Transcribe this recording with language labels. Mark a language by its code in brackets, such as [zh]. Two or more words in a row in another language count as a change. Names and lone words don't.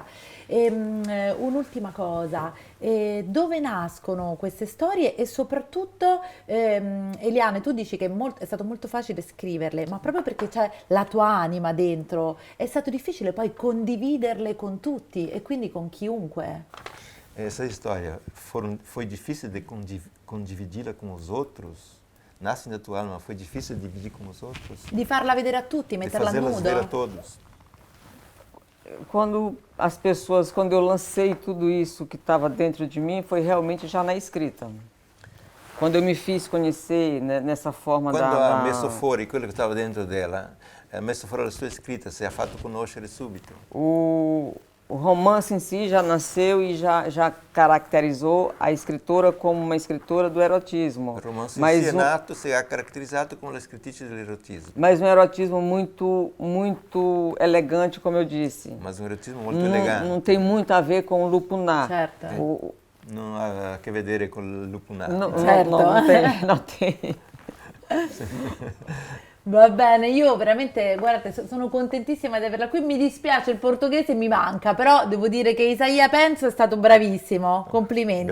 [it] Un'ultima cosa, dove nascono queste storie e soprattutto, Eliane, tu dici che è stato molto facile scriverle, ma proprio perché c'è la tua anima dentro, è stato difficile poi condividerle con tutti e quindi con chiunque? [pt] Essa história foi difícil de condividê-la com os outros? Nasce da tua alma, foi difícil de dividir com os outros? [it] Di farla vedere a tutti, metterla a nudo? [pt] De fazê-las ver a todos? Quando eu lancei tudo isso que estava dentro de mim, foi realmente já na escrita. Quando eu me fiz conhecer nessa forma [it] quando ha messo fuori quello che stava dentro dela, ha messo fuori la sua scritta, si è fatto conoscere subito. [pt] O romance em si já nasceu e já caracterizou a escritora como uma escritora do erotismo. O romance em si [it] é nato, se ha caracterizzato come la scrittrice dell'erotismo. [pt] Mas um erotismo muito elegante, como eu disse. Mas um erotismo muito elegante. Não tem muito a ver com o lupunar. Certo. [it] Non ha a che vedere con il lupunato. [pt] Non tem. [it] Va bene, io veramente, guardate, sono contentissima di averla qui, mi dispiace, il portoghese mi manca, però devo dire che Isaia Penso è stato bravissimo, complimenti,